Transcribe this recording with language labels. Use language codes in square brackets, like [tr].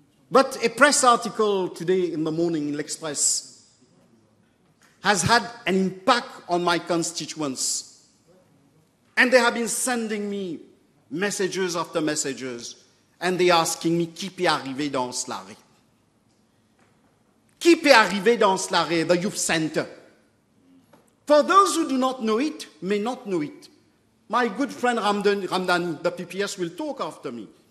[en] But a press article today in the morning in L'Express has had an impact on my constituents. And they have been sending me messages after messages, and they are asking me, [fr] qui peut arriver dans Slare? Qui peut arriver dans Slare, [en] the youth center? For those who do not know it, may not know it, my good friend Ramdani, the PPS, will talk after me.